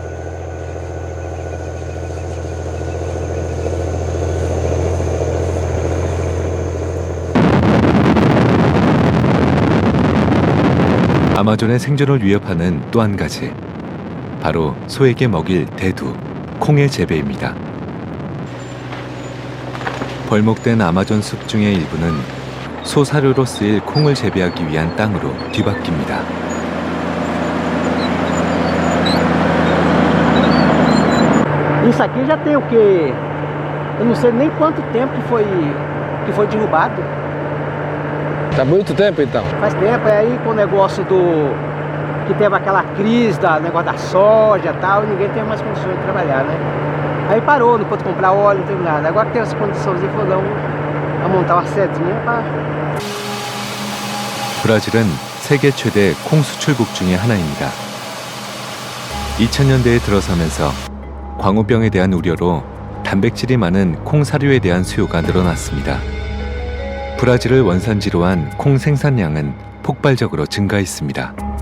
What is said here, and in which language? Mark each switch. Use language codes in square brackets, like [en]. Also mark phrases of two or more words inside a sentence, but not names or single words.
[ko] 아마존의 생존을 위협하는 또 한 가지, 바로 소에게 먹일 대두, 콩의 재배입니다. 벌목된 아마존 숲 중의 일부는 소 사료로 쓰일 콩을 재배하기 위한 땅으로 뒤바뀝니다. [pt] Isso aqui já tem o quê? Eu não sei nem quanto tempo que foi derrubado. Tá muito tempo então? Faz tempo, aí com o negócio que teve aquela crise negócio da soja e tal, ninguém tem mais condições de trabalhar, né? Aí parou, não pôde comprar óleo, não teve nada. Agora tem essa condições de foram a montar uma sedinha para. [ko] 브라질은 세계 최대 콩 수출국 중의 하나입니다. 2000년대에 들어서면서 광우병에 대한 우려로 단백질이 많은 콩 사료에 대한 수요가 늘어났습니다. 브라질을 원산지로 한 콩 생산량은 폭발적으로 증가했습니다.